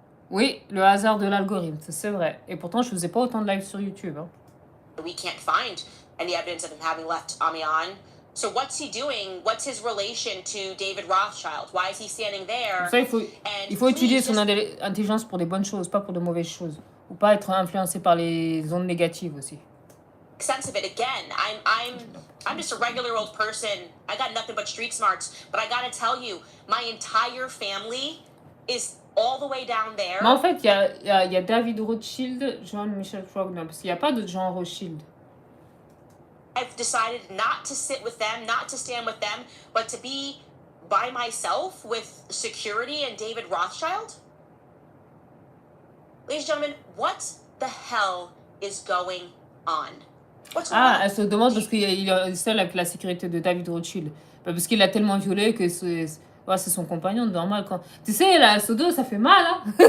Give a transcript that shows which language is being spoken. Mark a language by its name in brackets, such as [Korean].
[French] Oui, le hasard de l'algorithme, c'est vrai. Et pourtant, je faisais pas autant de live sur YouTube. Hein. [English] We can't find any evidence of him having left Amiens. So what's he doing? What's his relation to David Rothschild? Why is he standing there? [French] Ça, il faut utiliser son intelligence pour des bonnes choses, pas pour de mauvaises choses. Ou pas être influencé par les ondes négatives aussi. [English] Sense of it again. I'm just a regular old person. I got nothing but street smarts. But I gotta tell you, my entire family is all the way down there. [French] Mais en fait, il y a David Rothschild, Jean-Michel Trogneux, parce qu'il n'y a pas de Jean Rothschild. [English] I've decided not to sit with them, not to stand with them, but to be by myself with security and David Rothschild. Ladies and gentlemen, what the hell is going on? What's going on? [French] Elle se demande parce qu'il est seul avec la sécurité de David Rothschild. Parce qu'il l'a tellement violé que c'est son compagnon, normal. Quand... Tu sais, là, ce dos, ça fait mal, hein?